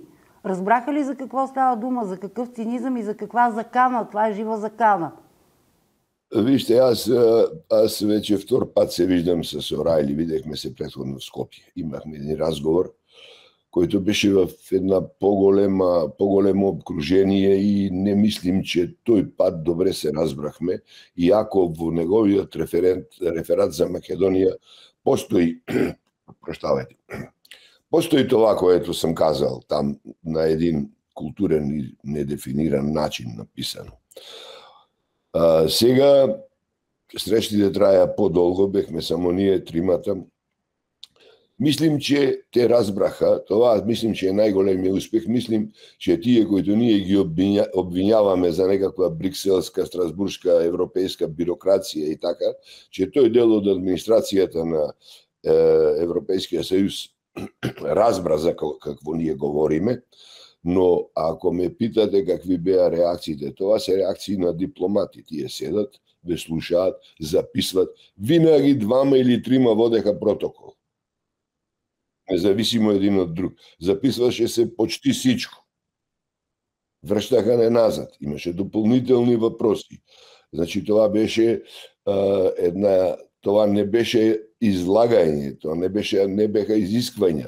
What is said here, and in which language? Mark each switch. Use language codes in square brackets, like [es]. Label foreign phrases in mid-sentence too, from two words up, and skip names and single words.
[bg] Разбраха ли за какво става дума, за какъв цинизъм и за каква закана? Това е жива закана. Вижте, аз вече втор пат се виждам с Орайли, видехме се предходно в Скопје. Имахме един разговор, който беше в една по-големо обкружение и не мислим, че тој пат добре се разбрахме. [mk] И ако во неговиот реферат за Македонија постои, [bg] постои това, което съм казал там на един културен и недефиниран начин написано. Сега срещите траја подолго, бехме само ние тримата. Мислим, че те разбраха, това мислим, че е [mk] најголемиот успех. [bg] Мислим, че тие които ние ги обвиняваме за некаква брикселска, страсбуршка, европейска бюрокрација и така, [mk] че тој дел од администрацијата на Европейскиот сојуз разбра за какво ние говориме. [bg] Но ако ме питате какви беа реакциите, това се реакции на дипломати. [mk] Тие седат, ве слушаат, [bg] записват. Винаги двама или трима водеха протокол. Независимо един од друг. Записваше се почти всичко. Връщаха не назад. Имаше дополнителни въпроси. Значи това беше това не беше излагање, това не беха изисквања.